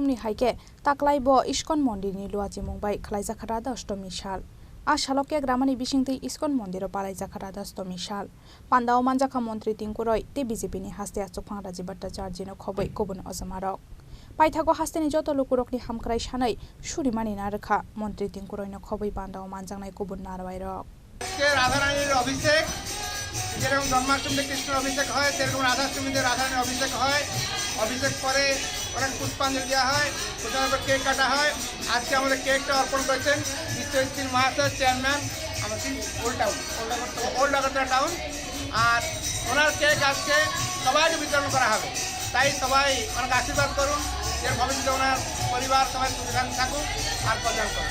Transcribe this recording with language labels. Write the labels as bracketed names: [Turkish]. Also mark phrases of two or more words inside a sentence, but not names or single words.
[Kok Borok] ni Haike Taklaibo Iskon Mondir ni Luaji Mumbai Khlaijakha Radhastomi Shal Ashaloke Gramani Bishingte Iskon Mondiro Palaijakha Radhastomi Shal Pandao Manjaka Montri Tinkuroi te BJP ni Haste Asufan Raji Bhattacharya no Khobai Kobun Ozmarok Paithago Hasteni Joto Lukurokni Hamkrai Shanai Shurimani Narkha Montri Tinkuroi no Khobai Pandao Manjangnai Kobun Narwairok [Bangla] রাধারানীর অভিষেক যেরকম জন্মাষ্টমীতে কৃষ্ণের অভিষেক হয় সেরকম রাধাষ্টমীতে রাধারানীর অভিষেক হয় অভিষেক পরে অনেক পুষ্পাঞ্জলি দেওয়া হয় প্রথমে কেক কাটা হয় আজকে আমাদের কেকটা অর্পণ করেছেন বিশ্বজিৎ মহাশয় চেয়ারম্যান আমাদের ওল্ড আগরতলা টাউন আর ওনার কেক আজকে সবাইকে বিতরণ করা হবে তাই সবাই অনেক আশীর্বাদ করুন যে ভবিষ্যতে ওনার পরিবার সবাই সুবিধান থাকুক আর কল্যাণ করুন।